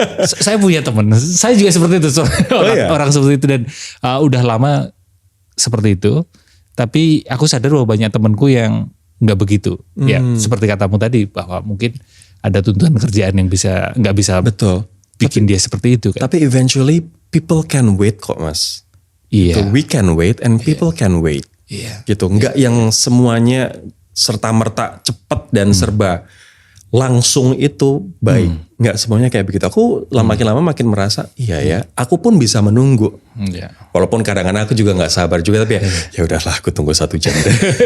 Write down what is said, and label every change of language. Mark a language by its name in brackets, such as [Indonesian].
[Indonesian] Saya punya teman, saya juga seperti itu, orang seperti itu, dan udah lama seperti itu. Tapi aku sadar bahwa banyak temanku yang nggak begitu. Ya, seperti katamu tadi bahwa mungkin ada tuntutan kerjaan yang nggak bisa Betul. bikin dia seperti itu kan. Tapi [English] eventually people can wait [Indonesian] kok Mas. Iya. Gitu. [English] We can wait and people can wait. [Indonesian] Iya. Gitu. Nggak yang semuanya serta merta cepat dan serba langsung itu baik. Nggak semuanya kayak begitu. Aku makin lama makin merasa iya ya. Aku pun bisa menunggu. Iya. Walaupun kadang-kadang aku juga nggak sabar juga, tapi ya udahlah aku tunggu 1 jam deh.